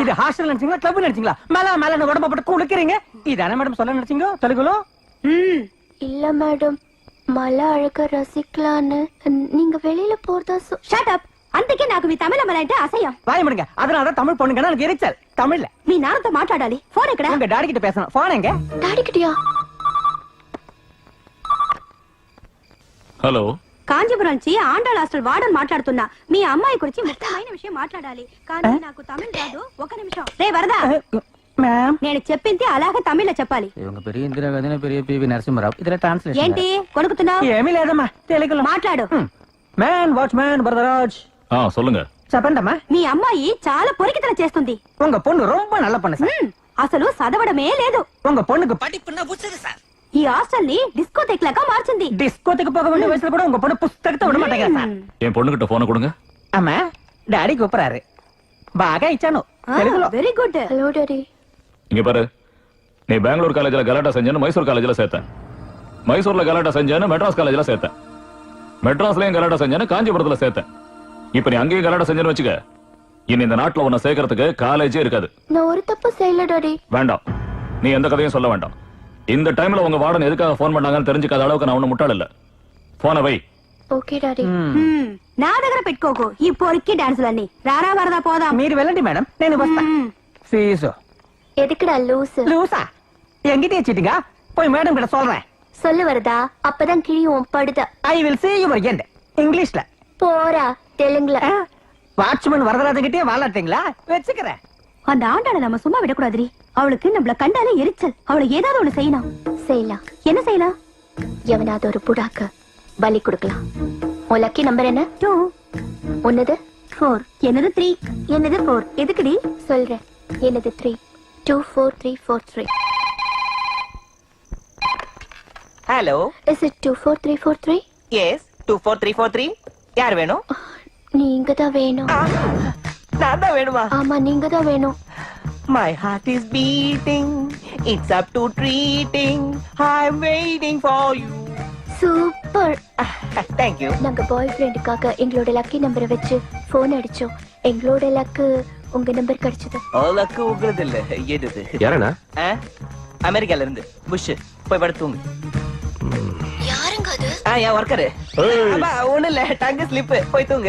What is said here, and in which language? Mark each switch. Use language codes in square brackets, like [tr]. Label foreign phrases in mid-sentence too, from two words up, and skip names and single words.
[ta] இது ஹாஸ்டல் நினைச்சீங்களா, கிளப் நினைச்சீங்களா? மேல மேல உடம்ப போட்டு குளிக்கிறீங்க. இதானே மேடம் சொல்ல நினைச்சீங்க? தெலுங்குல? இல்ல மேடம், மலை அழக ரசிக்கலான்னு நீங்க வெளியில போறதா. [en] shut up. [te] అందుకే నాకు మీ తమిళ మలంటే అసహ్యం. [ta] வாய் முடுங்க. அதனால தமிழ் பொண்ணுங்கன்னா எனக்கு எரிச்சல். தமிழ்ல [te] మీ నాన్నతో మాట్లాడాలి. ఫోన్ ఎక్కడ? [ta] உங்க டாடி கிட்ட பேசணும். போன் எங்க? டாடி கிட்டயா? [te] హలో, కాంచీపురం నుంచి ఆండాళ్ హాస్టల్ వార్డెన్ మాట్లాడుతున్నా. మీ అమ్మాయి గురించి ముఖ్యమైన విషయం మాట్లాడాలి. కానీ నాకు తమిళ్ రాదు. ఒక నిమిషం. రే వరదా, [ta] மேம், [te] నేను చెప్పింది అలాగే తమిళ్లో చెప్పాలి. [ta] இவங்க பெரிய இந்திரா காந்தி, பெரிய పివి నరసింహరావు. இதுல ట్రాన్స్లేషన్ [te] ఏంటి కొనుకుతున్నావు? ఏమీ లేదమ్మా, తెలుగులో మాట్లాడు. [ta] மேன் வாட்ச்மேன் வரதராஜ். சொல்லுங்க. [te] చెప్పండమ్మా. మీ అమ్మాయి చాలా పొరికితనం చేస్తుంది. [ta] உங்க பொண்ணு ரொம்ப நல்ல பொண்ணு சார். [te] అసలు చదవడమే లేదు. [ta] உங்க பொண்ணுக்கு படிப்புன்னா புத்தகம் சார். [te] ఈ హాస్టల్ ని డిస్కోథెక్ లాగా మార్చింది. [ta] டிஸ்கோத்துக்கு போக வேண்டிய வயசுல கூட உங்க பொண்ணு புத்தகத்தை விட மாட்டேங்க சார். என் பொண்ணுகிட்ட போன கொடுங்க. [te] అమ్మా, డాడీ కూపరారు. బాగా ఇచ్చాను తెలుగులో. [en] very good. hello daddy. [ta] இங்க பாரு, நீ பெங்களூர் காலேஜ்ல கலாட்டா செஞ்சேன்னு மைசூர் காலேஜ்ல சேர்த்த, மைசூர்ல கலாட்டா செஞ்சேன்னு மெட்ராஸ் காலேஜ்ல சேர்த்த, மெட்ராஸ்லயும் கலாட்டா செஞ்சேன்னு காஞ்சிபுரத்துல சேர்த்த. இப்ப நீ அங்கேயும் கலாட்டா செஞ்சேன்னு வச்சுக்க, இனி இந்த நாட்டுல உன்னை சேர்க்கறதுக்கு காலேஜே இருக்காது. நான் ஒரு தப்பு செய்யல டாடி. வேண்டாம், நீ எந்த கதையும் சொல்ல வேண்டாம். இந்த டைம்ல உங்க வார்டன் எதுக்காக போன் பண்ணாங்கன்னு தெரிஞ்சுக்காத அளவுக்கு நான் ஒண்ணு முட்டாள் இல்ல. போன வை. [en] okay daddy. [te] నా దగ్గర పెట్టుకోకు ఈ పొరికి డాన్సులన్నీ. రారా వరదా పోదాం. మీరు వెళ్ళండి మేడం, నేను వస్తా. ఫీజు [ta] எதுக்குடா லூசு? லூசா? என்கிட்ட வச்சிட்டீங்க. போய் மேடம் கிட்ட சொல்றேன். சொல்லு வரதா, அப்பதான் கிழியும் படுத. [en] I will see you again. [ta] இங்கிலீஷ்ல போறா தெலுங்குல. வாட்ச்மேன் வரதராஜன் கிட்டே வாழாட்டீங்களா? வச்சுக்கிறேன். அந்த ஆண்டாளை நம்ம சும்மா விடக்கூடாதுரி. அவளுக்கு நம்மள கண்டாலே எரிச்சல். அவளை ஏதாவது ஒண்ணு செய்யணும். செய்யலாம். என்ன செய்யலாம்? எவனாவது ஒரு புடாக்கு பலி கொடுக்கலாம். உன் லக்கி நம்பர் என்ன? 2. உன்னது? 4. என்னது 3? என்னது 4? எதுக்குடி? சொல்றேன். என்னது 3. 24343. ஹலோ, [en] Is it 24343? [ta] எஸ் 24343. யார் வேணும்? நீங்க தான் வேணும். நான் தான் வேணுமா? ஆமா, நீங்க தான் வேணும். [en] My heart is beating, it's up to treating, I'm waiting for you. [ta] சூப்பர். [en] Thank you. [ta] நாங்க பாய் ஃப்ரெண்டுக்காக எங்களோட லக்கி நம்பரை வச்சு போன் அடிச்சோம். எங்களோட லக்கு உங்க நம்பர் கிடைச்சது. லக்கு உங்களது இல்ல, எதுது? யாரண்ணா? அமெரிக்கால இருந்து புஷ். போய் படுத்துங்க. யாருங்க அது? என் ஒர்க்கரு. அப்பா ஒண்ணு இல்ல, [en] tongue slip. [ta] போய் தூங்கு.